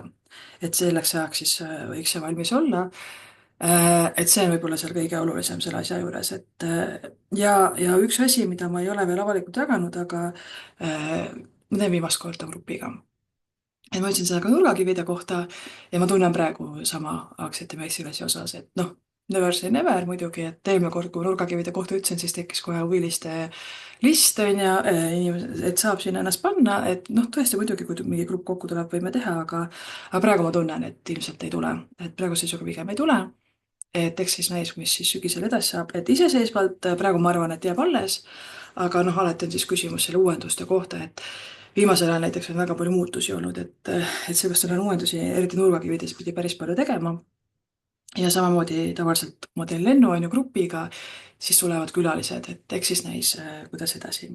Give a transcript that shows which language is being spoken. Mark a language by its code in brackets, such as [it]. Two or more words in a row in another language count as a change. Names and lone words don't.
[et] Et selleks ajaks siis võiks see valmis olla. Et see on võib-olla seal kõige olulisem selle asja juures, et ja üks asi, mida ma ei ole veel avalikult jaganud, aga ma teen viimast korda grupiga. Et ma ütlesin seda ka nurgakivide kohta ja ma tunnen praegu sama aktsiate meistriklassi osas, et noh, [en] never say never [et] muidugi, et eelmine kord, kui nurgakivide kohta ütlesin, siis tekkis kohe huviliste list, on ju, et saab sinna ennast panna, et noh, tõesti muidugi, kui mingi grupp kokku tuleb, võime teha, aga praegu ma tunnen, et ilmselt ei tule, et praeguse seisuga pigem ei tule. et eks siis näis, mis siis sügisel edasi saab, et iseseisvalt praegu ma arvan, et jääb alles, aga noh, alati on siis küsimus selle uuenduste kohta, et viimasel ajal näiteks on väga palju muutusi olnud, et seepärast olen uuendusi, eriti nurgakivides pidi päris palju tegema ja samamoodi tavaliselt, kui ma teen lennu, on ju, grupiga, siis tulevad külalised, et eks siis näis, kuidas edasi.